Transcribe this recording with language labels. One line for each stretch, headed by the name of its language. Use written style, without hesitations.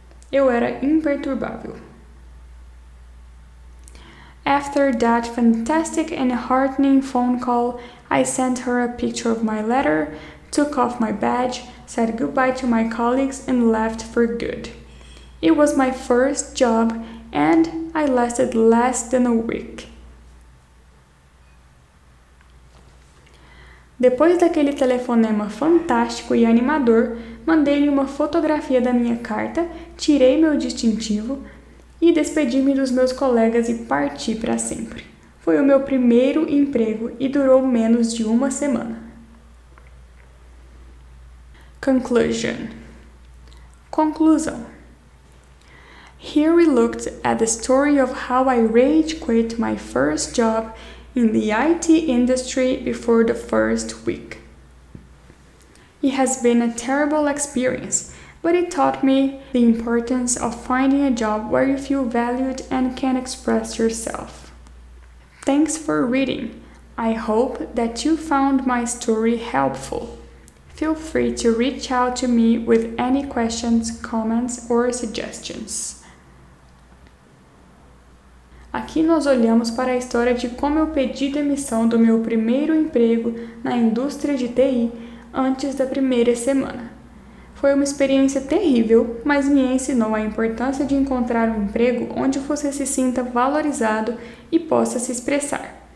Portuguese: Eu era imperturbável.
English: After that fantastic and heartening phone call, I sent her a picture of my letter, took off my badge, said goodbye to my colleagues and left for good. It was my first job and I lasted less than a week.
Portuguese: Depois daquele telefonema fantástico e animador, mandei-lhe uma fotografia da minha carta, tirei meu distintivo e despedi-me dos meus colegas e parti para sempre. Foi o meu primeiro emprego e durou menos de uma semana. Conclusão.
English: Here we looked at the story of how I rage quit my first job in the IT industry before the first week. It has been a terrible experience, but it taught me the importance of finding a job where you feel valued and can express yourself. Thanks for reading. I hope that you found my story helpful. Feel free to reach out to me with any questions, comments, or suggestions.
Portuguese: Aqui nós olhamos para a história de como eu pedi demissão do meu primeiro emprego na indústria de TI antes da primeira semana. Foi uma experiência terrível, mas me ensinou a importância de encontrar um emprego onde você se sinta valorizado e possa se expressar.